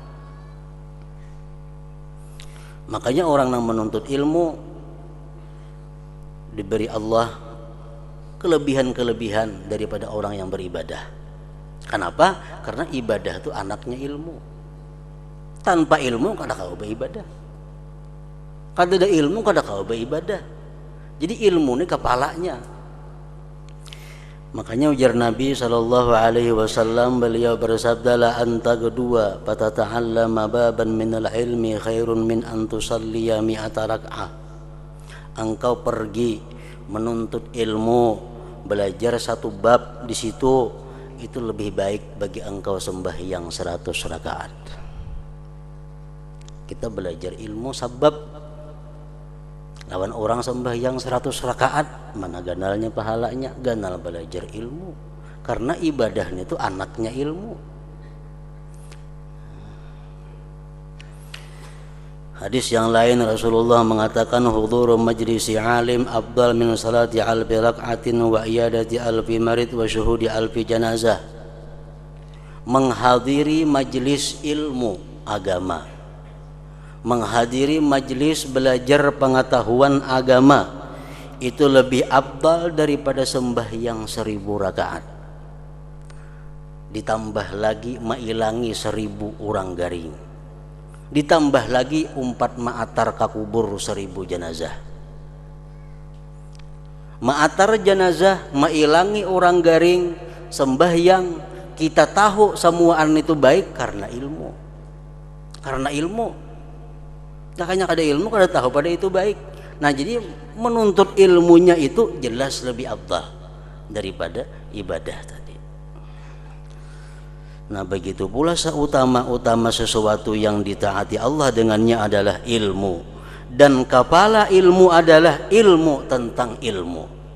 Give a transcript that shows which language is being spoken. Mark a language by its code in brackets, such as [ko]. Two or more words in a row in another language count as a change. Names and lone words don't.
[id] Makanya orang yang menuntut ilmu diberi Allah kelebihan-kelebihan daripada orang yang beribadah. Kenapa? Karena ibadah itu anaknya ilmu. [bjn] Tanpa ilmu kada kau beribadah. Kada ada ilmu kada kau beribadah. [id] Jadi ilmu ini kepalanya. Makanya ujar Nabi SAW, beliau bersabda, [ar] لأن تغدو فتتعلم بابا من العلم خير من أن تصلي مائة ركعة. [id] Engkau pergi menuntut ilmu, belajar satu bab di situ, itu lebih baik bagi engkau sembahyang 100 rakaat. [bjn] Kita belajar ilmu sebab lawan orang sembahyang 100 rakaat, mana ganalnya pahalanya? Ganal belajar ilmu. [id] Karena ibadahnya itu anaknya ilmu. Hadis yang lain Rasulullah mengatakan, [ar] حضور مجلس عالم أفضل من صلاة ألف ركعة وعيادة ألف مريض وشهود ألف جنازة. [id] Menghadiri majlis ilmu agama, menghadiri majlis belajar pengetahuan agama, itu lebih afdal daripada sembahyang 1000 rakaat. [bjn] Ditambah lagi mailangi 1000 orang garing. Ditambah lagi umpat ma'atar kakubur 1000 jenazah. Ma'atar jenazah, mailangi orang garing, sembahyang, kita tahu semuaan itu baik karena ilmu. Karena ilmu. Makanya kada ilmu kada tahu pada itu baik. [id] Nah, jadi menuntut ilmunya itu jelas lebih afdal daripada ibadah tadi. Nah, begitu pula seutama-utama sesuatu yang ditaati Allah dengannya adalah ilmu. Dan kepala ilmu adalah ilmu tentang ilmu.